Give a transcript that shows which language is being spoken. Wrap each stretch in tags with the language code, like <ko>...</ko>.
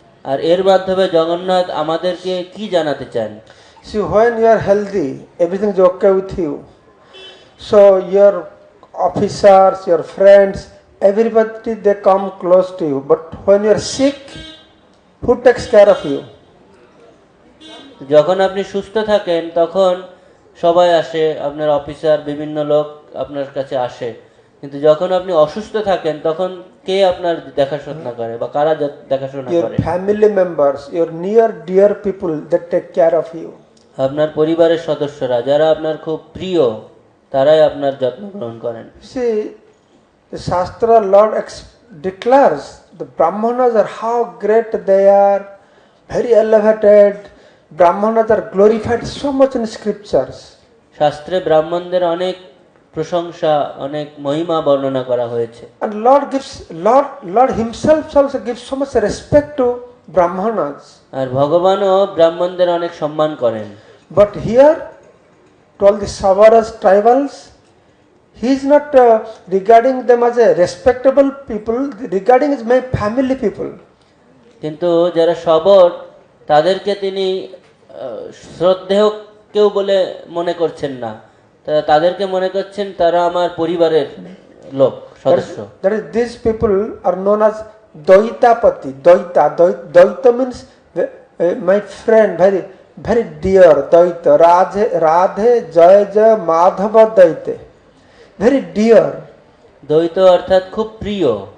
<bn>আর এর মাধ্যমে জগন্নাথ আমাদেরকে কি জানাতে চান?</bn> <en>See, when you are healthy, everything is okay with you. So your officers, your friends, everybody they come close to you. But when you are sick, who takes care of you?</en> <bn>যখন আপনি সুস্থ থাকেন তখন সবাই আসে, আপনার officer বিভিন্ন লোক আপনার কাছে আসে, কিন্তু যখন আপনি অসুস্থ থাকেন তখন কে আপনার দেখাশোনা করে বা কারা দেখাশোনা করে?</bn> <en>Your family members, your near dear people that take care of you.</en> <bn>আপনার পরিবারের সদস্যরা যারা আপনার খুব প্রিয় তারাই আপনার যত্ন গ্রহণ করেন।</bn> <en>See, the Shastra Lord declares the Brahmanas are how great they are, very elevated. Brahmanas are glorified so much in scriptures.</en> <bn>শাস্ত্রে ব্রাহ্মণদের অনেক প্রশংসা, অনেক মহিমা বর্ণনা করা হয়েছে।</bn> <en>And Lord himself also gives so much respect to Brahmanas.</en> <bn>আর ভগবানও ব্রাহ্মণদের অনেক সম্মান করেন।</bn> <en>But here, to all the Savaras tribals, he is not regarding them as a respectable people, regarding as my family people.</en> <bn>কিন্তু যারা সবর তাদেরকে তিনি শ্রদ্ধেয় কেউ বলে মনে করছেন না, তাদেরকে মনে করছেন তারা আমার পরিবারের লোক সদস্য।</bn> <en>That is, these people are known as Daitapati. Daita means my friend, very dear. Daita, Radhe, Jaya, Madhava, Daite. Very dear.</en> <bn>দ্বৈত অর্থাৎ খুব প্রিয়।</bn>